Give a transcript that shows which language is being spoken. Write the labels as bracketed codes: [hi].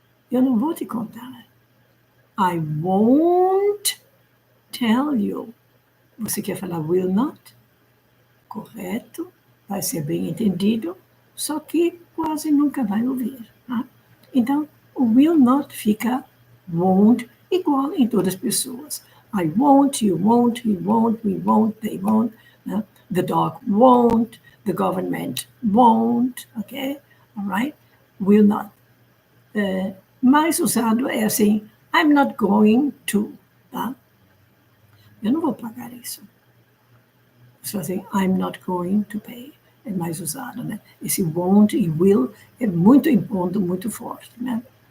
[pt] Eu não vou te contar. [en] I won't tell you. [pt] Você quer falar will not? Correto. Vai ser bem entendido. Só que quase nunca vai ouvir. Tá? Então, o will not fica won't igual em todas as pessoas. [en] I won't, you won't, he won't, we won't, they won't. Né? The dog won't, the government won't, okay? All right? will not. [pt] Mais usado é assim, [en] I'm not going to, [pt] tá? Eu não vou pagar isso. Você fala assim, [en] I'm not going to pay. [pt] É mais usado, né? Esse won't e will é muito impondo, muito forte, né?